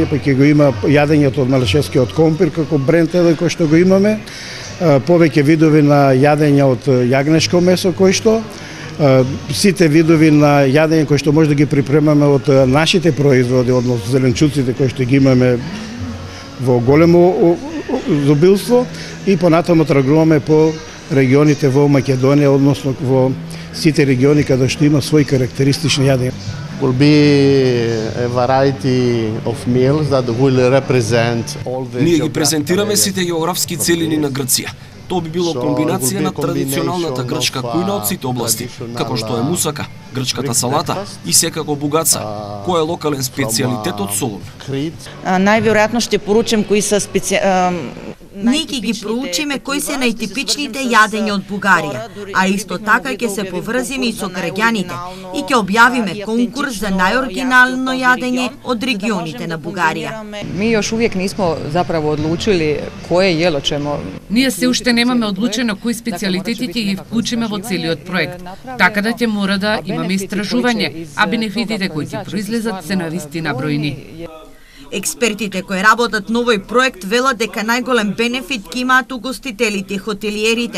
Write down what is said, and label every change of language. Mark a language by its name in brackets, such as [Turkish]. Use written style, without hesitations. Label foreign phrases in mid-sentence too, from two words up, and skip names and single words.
[Macedonian] па ќе го има јадењето од малешевскиот компир, како бренд еден кој што го имаме, повеќе видови на јадење од јагнешко месо кој што, сите видови на јадење кои што може да ги припремаме од нашите производи, односно зеленчуците кои што ги имаме во големо изобилство и понатаму тргуваме по регионите во Македонија, односно во сите региони каде што има своји карактеристични јадења. [English] Will be a variety of meals that will represent all the. [Macedonian] Ние ги презентираме сите географски целини на Грција. Тоа би било комбинација на традиционалната грчка кујна од сите области, како што е мусака, грчката салата и секако бугаца, кој е локален специјалитет од Солун. Најверојатно ќе поручам кои се Ние ќе ги проучиме кои се најтипичните јадења од Бугарија, а исто така ќе се поврзиме и со граѓаните и ќе објавиме конкурс за најоригинално јадење од регионите на Бугарија. [Croatian] Mi još uvijek nismo zapravo odlučili koje jelo ćemo. [Macedonian] Ние се уште немаме одлучено кои специјалитети ќе ги вклучиме во целиот проект, така да ќе мора да имаме истражување, а бенефитите кои ќе произлезат се навистина бројни. Експертите кои работат на овој проект велат дека најголем бенефит ќе имаат угостителите и хотелиерите.